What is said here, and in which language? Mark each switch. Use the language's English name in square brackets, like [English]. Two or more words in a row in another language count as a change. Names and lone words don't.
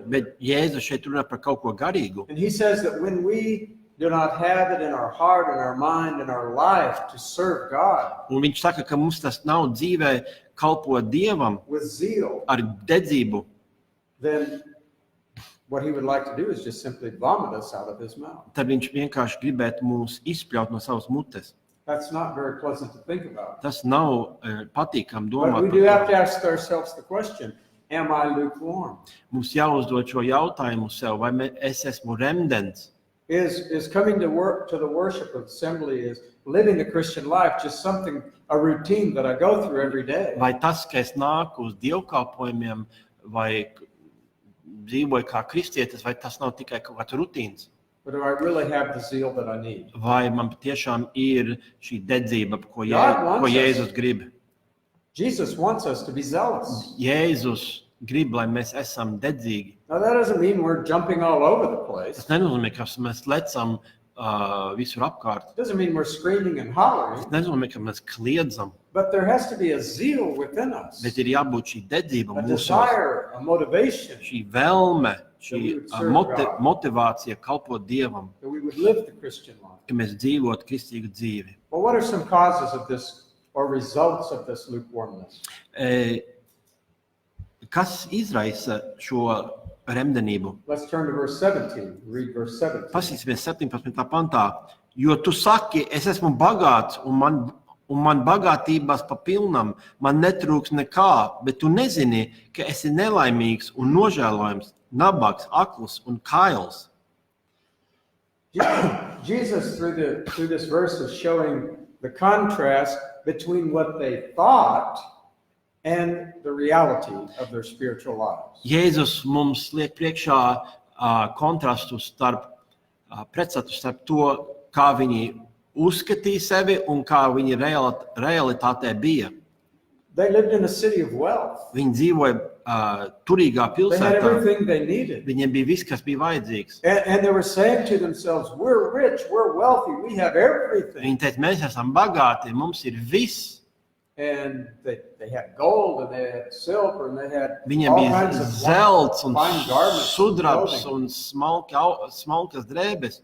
[Latvian] bet Jēzus šeit runā par kaut ko garīgu. [English] And he says that when we do not have it in our heart and our mind and our life to serve God [Latvian] Un viņš saka, ka mums tas nav dzīvē kalpot Dievam [English] with zeal, [Latvian] ar dedzību, [English] then what he would like to do is just simply vomit us out of his mouth. [Latvian] tad viņš vienkārši gribētu mūs izspļaut no savas mutes. [English] That's not very pleasant to think about. [Latvian] Tas nav patīkam [English] But [Latvian] domāt [English] we [Latvian] par [English] do [Latvian] to. [English] have to ask ourselves the question, am I lukewarm? [Latvian] Mums jāuzdod šo jautājumu sev, vai es esmu remdens? [English] Is coming to the worship assembly, is living the Christian life just something, a routine that I go through every day? [Latvian] Vai tas, ka es nāku uz dievkalpojumiem vai dzīvoju kā kristietis, vai tas nav tikai kaut kāds rutīns? [English] But do I really have the zeal that I need? [Latvian] Vai man patiešām ir šī dedzība, ko [English] God wants [Latvian] Jēzus grib? [English] Jesus wants us to be zealous. [Latvian] Jēzus grib, lai mēs esam dedzīgi. [English] Now that doesn't mean we're jumping all over the place. [Latvian] Tas nenozīmē, ka mēs lecam visur apkārt. [English] It doesn't mean we're screaming and hollering. [Latvian] Tas nenozīmē, ka mēs kliedzam, [English] But there has to be a zeal within us, [Latvian] bet ir jābūt šī dedzība [English] a [Latvian] mūsos, [English] desire, a motivation [Latvian] šī vēlme, šī [English] That we would serve God. [Latvian] motivācija kalpot Dievam, [English] that we would live the Christian life. [Latvian] ka mēs dzīvotu kristīgu dzīvi. [English] Well, what are some causes of this or results of this lukewarmness? [Latvian] Kas izraisa šo remdenību? [English] Let's turn to verse 17. Read verse 17. [Latvian] Pasīsimies 17. pantā. Jo tu saki, es esmu bagāts un man un man bagātībās pa pilnam, man netrūks nekā, bet tu nezini, ka esi nelaimīgs un nožēlojams, nabaks, akls un kails. [English] Jesus, through this verse, is showing the contrast between what they thought and the reality of their spiritual lives. [Latvian] Jēzus mums liek priekšā kontrastu pretstatu starp to, kā viņi uzskatīja sevi un kā viņi realitātē bija. [English] They lived in a city of wealth. [Latvian] Viņi dzīvoja turīgā [English] They had [Latvian] pilsētā. [English] everything they needed. [Latvian] Viņiem bija viss, kas bija vajadzīgs. [English] And they were saying to themselves, we're rich, we're wealthy, we have everything. [Latvian] Viņi teica, mēs esam bagāti, mums ir viss. [English] And they had gold and they had silver and they had [Latvian] Viņiem [English] all [Latvian] bija [English] kinds of [Latvian] zelts un [English] fine garments, [Latvian] sudrabs [English] clothing. [Latvian] un smalkas drēbes.